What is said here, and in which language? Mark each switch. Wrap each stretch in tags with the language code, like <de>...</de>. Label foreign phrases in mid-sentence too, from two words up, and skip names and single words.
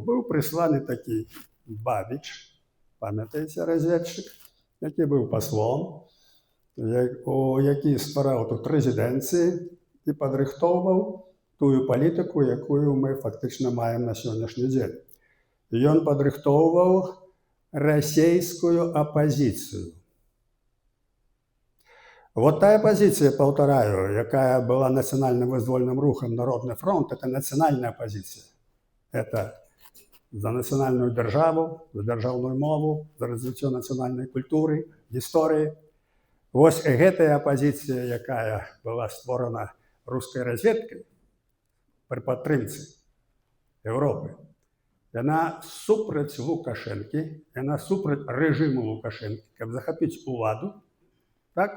<be>Быў прысланы такі Бабіч, памятаеце, разведчык, які быў паслом, які ствараў тут рэзідэнцыі і падрыхтоўваў тую палітыку, якую мы фактычна маем на сённяшні дзень. Ён падрыхтоўваў расійскую апозіцыю.</be> <ru>Вот тая позиция, повторяю,</ru> <be>якая была</be> <ru>национальным</ru> <be>вызвольным рухом</be> <ru>Народный фронт, это национальная позиция. Это за национальную державу, за державную мову, за развитие национальной культуры, истории.</ru> <be>Вось гэтая апазіцыя, якая была створана рускай разведкай пры падтрымцы Еўропы, яна супраць Лукашэнкі, яна супраць рэжыму Лукашэнкі, каб захапіць уладу, так?</be>